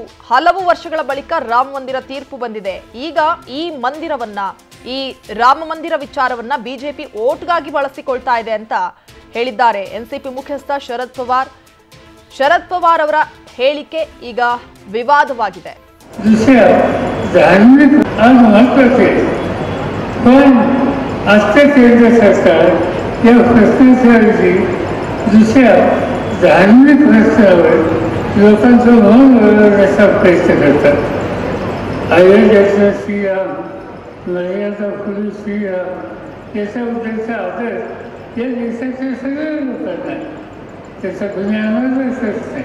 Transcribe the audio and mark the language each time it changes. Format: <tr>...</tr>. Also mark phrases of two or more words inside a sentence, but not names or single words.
<kn>ಹಲವು ವರ್ಷಗಳ ಬಳಿಕ ರಾಮ ಮಂದಿರ ತೀರ್ಪು ಬಂದಿದೆ. ಈಗ ಈ ಮಂದಿರವನ್ನ, ಈ ರಾಮ ಮಂದಿರ ವಿಚಾರವನ್ನ ಬಿಜೆಪಿ ವೋಟ್ಗಾಗಿ ಬಳಸಿಕೊಳ್ತಾ ಇದೆ ಅಂತ ಹೇಳಿದ್ದಾರೆ ಎನ್ಸಿಪಿ ಮುಖ್ಯಸ್ಥ ಶರದ್ ಪವಾರ್. ಶರದ್ ಪವಾರ್ ಅವರ ಹೇಳಿಕೆ ಈಗ ವಿವಾದವಾಗಿದೆ.</kn> <mr>आजच्या केंद्र सरकार या प्रश्नाची दुसऱ्या धार्मिक प्रश्नावर लोकांचं मन वळवण्याचा प्रयत्न करतात. अयोध्येचा श्रीराम, मर्यादा पुरुष श्रीराम याच्याबद्दलचा आदर या देशाच्या सगळ्या लोकांना, त्याचा कुणी आनंदच नाही.</mr>